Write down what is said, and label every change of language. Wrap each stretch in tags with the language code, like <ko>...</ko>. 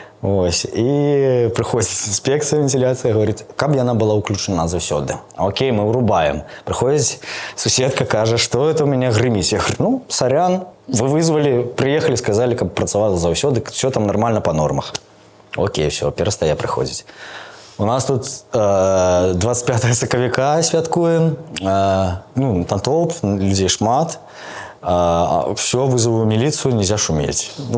<be>І прыходзіць інспекцыя, вентыляцыя, говорить, каб яна была ўключана заўсёды. Окей, мы вырубаем. Прыходзіць суседка, кажа, што это у мяне грыміць.</be> <ru>Я говорю, сорян, вы вызвали, приехали, сказали,</ru> <be>каб працавала заўсёды,</be> <ru>все там нормально по нормах.</ru> <be>Окей, все, перастае прыходзіць. У нас тут 25 сакавіка святкуем, натоўп, людзей шмат.</be> <ru>Все, вызову милицию, нельзя шуметь.</ru>